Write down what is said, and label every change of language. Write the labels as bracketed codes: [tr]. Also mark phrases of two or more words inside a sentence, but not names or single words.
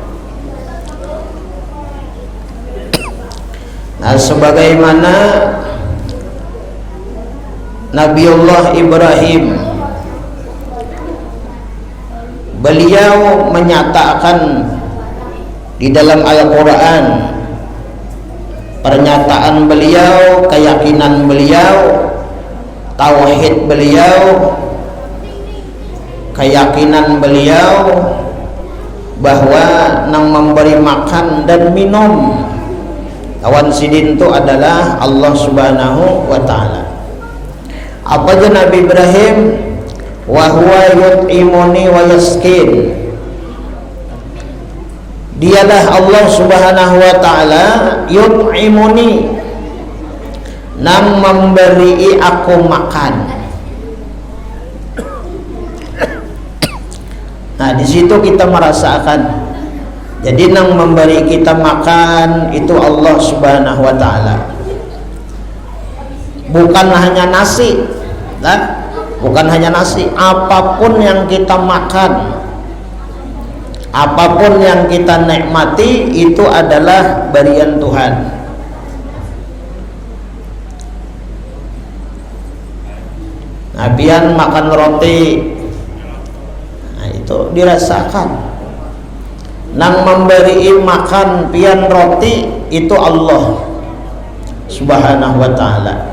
[id] Nah, sebagaimana Nabiullah Ibrahim, beliau menyatakan di dalam Al-Quran, pernyataan beliau, keyakinan beliau, tauhid beliau, keyakinan beliau bahwa yang memberi makan dan minum [bjn] lawan sidin [id] itu adalah Allah [ar] Subhanahu wa ta'ala. [id] Apa aja Nabi Ibrahim? [ar] Wa huwa yut'imuni wa yaskin. [id] Dialah Allah [ar] Subhanahu wa ta'ala [id] yut'imuni, nang memberi aku makan. Nah, di situ kita merasakan. Jadi nang memberi kita makan itu Allah [ar] Subhanahu wa ta'ala. [id] Bukan hanya nasi, bukan hanya nasi, apapun yang kita makan, apapun yang kita nikmati itu adalah berian Tuhan. [bjn] Nah, pian makan roti, nah itu dirasakan. Nang memberi makan pian roti itu Allah [ar] Subhanahu wa ta'ala.